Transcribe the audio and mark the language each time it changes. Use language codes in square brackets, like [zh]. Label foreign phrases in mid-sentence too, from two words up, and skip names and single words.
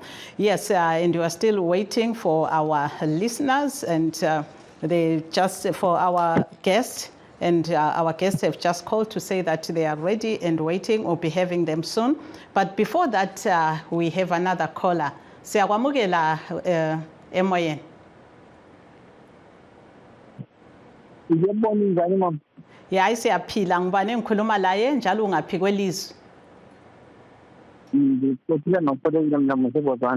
[en] Yes, and we are still waiting for our listeners and they just for our guests. And our guests have just called to say that they are ready and waiting. We'll be having them soon. But before that, we have another caller. [nd] Siyakwamukela emoyeni. Yebo njani mama? Hayi siyaphila ngubani engikhuluma laye njalo ungaphi kwelizwe? Ngikuphila noPhotela mina mseBotswana.